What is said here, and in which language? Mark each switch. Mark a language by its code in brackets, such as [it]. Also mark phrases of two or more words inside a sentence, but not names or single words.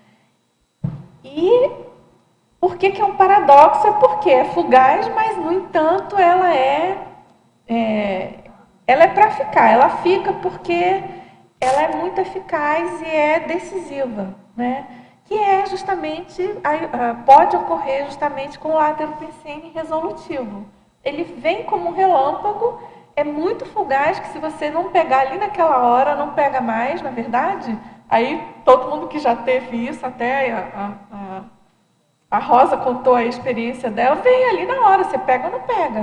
[pt] E por que é um paradoxo? É porque é fugaz, mas, no entanto, ela é para ficar. Ela fica porque ela é muito eficaz e é decisiva, né? Que é justamente, pode ocorrer justamente com o látero pensene resolutivo. Ele vem como um relâmpago, é muito fugaz, que se você não pegar ali naquela hora, não pega mais, na verdade. Aí todo mundo que já teve isso, até a Rosa contou a experiência dela, vem ali na hora, você pega ou não pega.